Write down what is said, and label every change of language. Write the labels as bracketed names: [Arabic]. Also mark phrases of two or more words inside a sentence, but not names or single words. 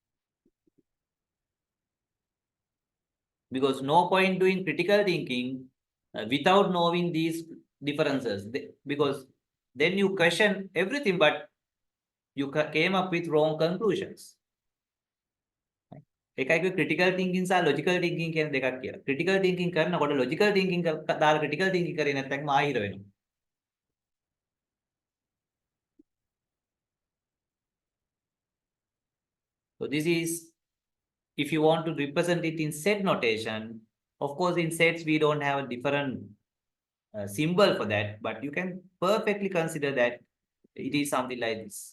[English] Because no point doing critical thinking without knowing these differences. Because then you question everything, but you came up with wrong conclusions. [Sinhala] එකයි [English] critical thinking [Sinhala] සහ [English] logical thinking [Sinhala] කියන දෙකක් කියලා. [English] critical thinking [Sinhala] කරනකොට [English] logical thinking [Sinhala] දාලා [English] critical thinking [Sinhala] කරේ නැත්නම් ආහිර වෙනවා. [English] So this is, if you want to represent it in set notation, of course in sets we don't have a different symbol for that, but you can perfectly consider that it is something like this.